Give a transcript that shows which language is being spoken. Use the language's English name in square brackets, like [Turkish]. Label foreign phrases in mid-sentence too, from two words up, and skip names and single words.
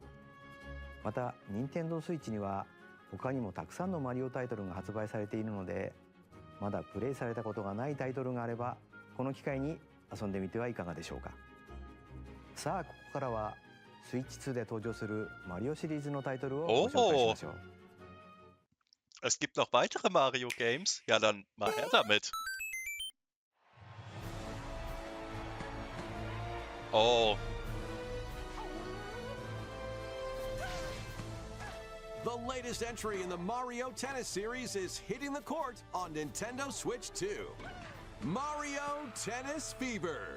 [Japanese] また任天堂スイッチには他にもたくさんのマリオタイトルが発売されているので、まだプレイされたことがないタイトルがあればこの機会に遊んでみてはいかがでしょうか。さあ、ここからはスイッチ2で登場するマリオシリーズのタイトルをご紹介しましょう。 [German] Es gibt noch weitere Mario-Games? Ja, dann mal her damit. Oh. [English] The latest entry in the Mario Tennis series is hitting the court on Nintendo Switch 2. Mario Tennis Fever.